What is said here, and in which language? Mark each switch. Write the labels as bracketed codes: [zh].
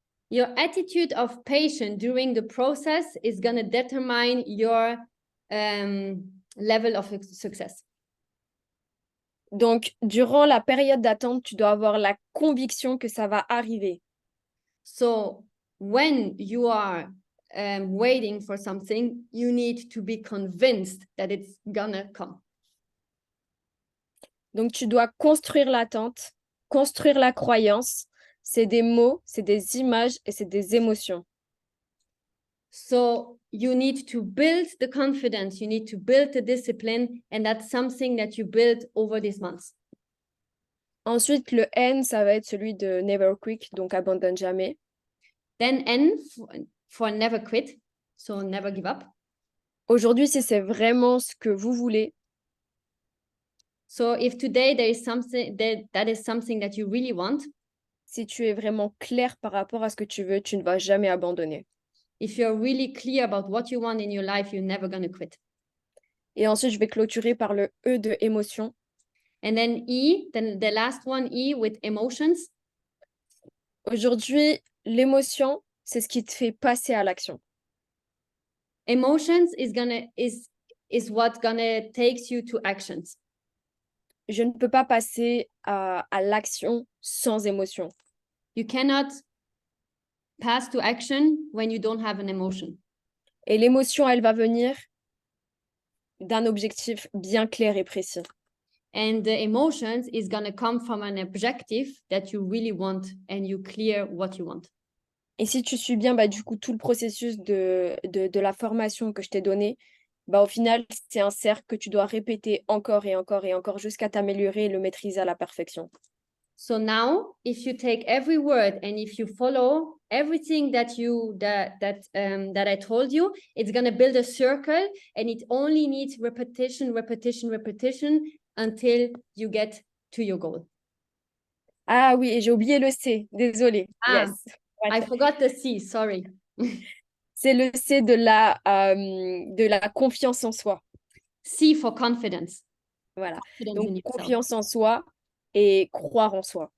[en] Your attitude of patience during the process is going to determine your level of success. [fr] Donc, durant la période d'attente, tu dois avoir la conviction que ça va arriver. [en] So, when you are waiting for something, you need to be convinced that it's gonna come. [fr] Donc, tu dois construire l'attente, construire la croyance. C'est des mots, c'est des images et c'est des émotions. [en] So, you need to build the confidence, you need to build the discipline, and that's something that you build over these months. [fr] Ensuite, le N, ça va être celui de [en] never quit, [fr] donc abandonne jamais. [en] Then N for never quit, so never give up. [fr] Aujourd'hui, si c'est vraiment ce que vous voulez, [en] so if today there is something that is something that you really want, [fr] si tu es vraiment clair par rapport à ce que tu veux, tu ne vas jamais abandonner. [en] If you're really clear about what you want in your life, you're never going to quit. [fr] Et ensuite, je vais clôturer par le E de émotion. [en] And then E, then the last one, E with emotions. [fr] Aujourd'hui, l'émotion, c'est ce qui te fait passer à l'action. [en] Emotions is what's gonna takes you to actions. [fr] Je ne peux pas passer à l'action sans émotion. [en] You cannot pass to action when you don't have an emotion. [fr] Et l'émotion, elle va venir d'un objectif bien clair et précis. [en] And the emotions is gonna come from an objective that you really want and you clear what you want. [fr] Et si tu suis bien du coup tout le processus de la formation que je t'ai donné, au final, c'est un cercle que tu dois répéter encore et encore et encore jusqu'à t'améliorer et le maîtriser à la perfection. [en] So now, if you take every word and if you follow everything that I told you, it's gonna build a circle, and it only needs repetition, repetition, repetition until you get to your goal. [fr] Ah oui, et j'ai oublié le C, désolée. Ah, [en] yes. I forgot the C, sorry. [fr] C'est le C de la confiance en soi. [en] C for confidence. [fr] Voilà. [en] Confidence [fr] Donc, [en] in yourself. [fr] confiance en soi et croire en soi.